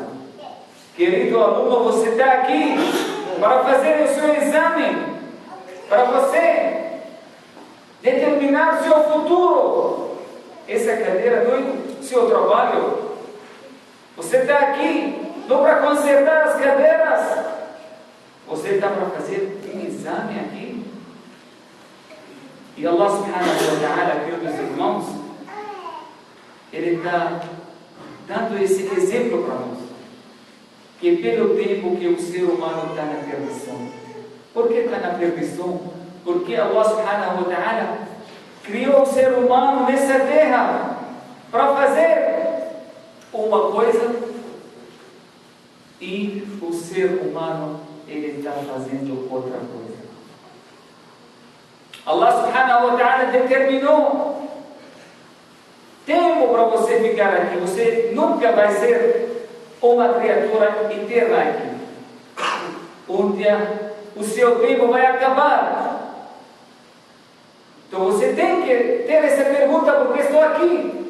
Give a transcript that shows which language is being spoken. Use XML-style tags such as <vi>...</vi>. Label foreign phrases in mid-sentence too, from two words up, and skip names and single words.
<pt>Querido aluno, você está aqui para fazer o seu exame, para você determinar o seu futuro. Essa cadeira do seu trabalho. Você está aqui não para consertar as cadeiras. Você está para fazer um exame aqui.</pt> <ar>E الله سبحانه وتعالى,</ar> <pt>queridos irmãos, Ele está dando esse exemplo para nós. Que pelo tempo que o ser humano está na perdição. Por que está na perdição? Porque</pt> <ar>الله سبحانه وتعالى</ar> <pt>criou o ser humano nessa terra para fazer uma coisa e o ser humano ele está fazendo outra coisa.</pt> <ar>الله سبحانه وتعالى</ar> <pt>determinou tempo para você ficar aqui. Você nunca vai ser uma criatura eterna aqui. Um dia o seu tempo vai acabar. Então você tem que ter essa pergunta: por que estou aqui?</pt>